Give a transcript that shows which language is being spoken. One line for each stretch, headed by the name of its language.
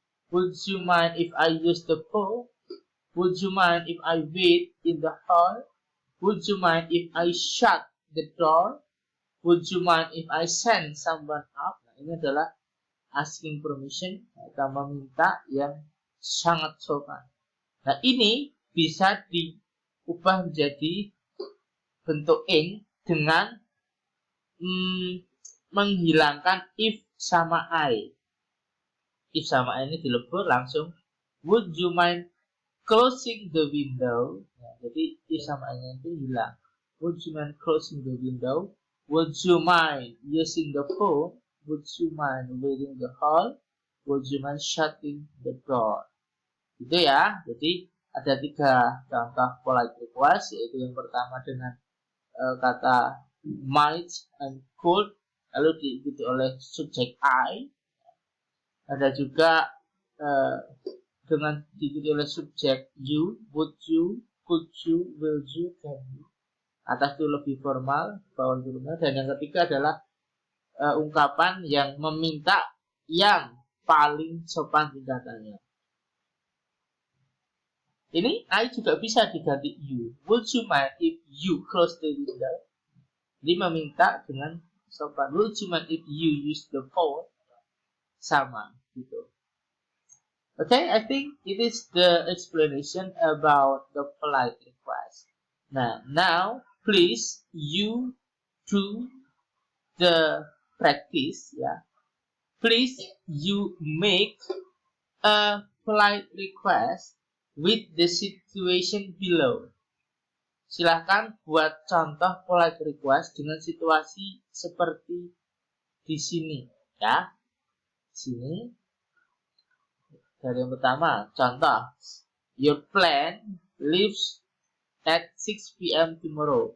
English: Would you mind if I use the phone? Would you mind if I wait in the hall? Would you mind if I shut the door? Would you mind if I send someone up?
Indonesian: Nah, ini adalah asking permission, atau meminta yang sangat sopan. Nah, ini bisa diubah menjadi bentuk ing dengan menghilangkan if sama I.
English: If
Indonesian: sama I ini dilebur langsung
English: would you mind closing the window.
Indonesian: Nah, jadi if sama I itu hilang.
English: Would you mind closing the window? Would you mind using the phone? Would you mind waiting the hall? Would you mind shutting the door?
Indonesian: Gitu ya. Jadi ada 3 contoh polite request, yaitu yang pertama dengan kata might and could, lalu diikuti oleh subjek I. Ada juga dengan diikuti oleh subjek you,
English: would you, could you, will you, can you.
Indonesian: Atas itu lebih formal, bawah lebih formal. Dan yang ketiga adalah ungkapan yang meminta yang paling sopan tingkatannya. Ini I juga bisa diganti you.
English: Would you mind if you close the window?
Indonesian: Ini meminta dengan sopan.
English: Would you mind if you use the phone?
Indonesian: Sama gitu.
English: Okay, I think it is the explanation about the polite request. Now please you do the practice, ya. Please you make a polite request with the situation below.
Indonesian: Silahkan buat contoh polite request dengan situasi seperti di sini, ya. Sini. Dari yang pertama, contoh.
English: Your plane leaves at 6 p.m. tomorrow.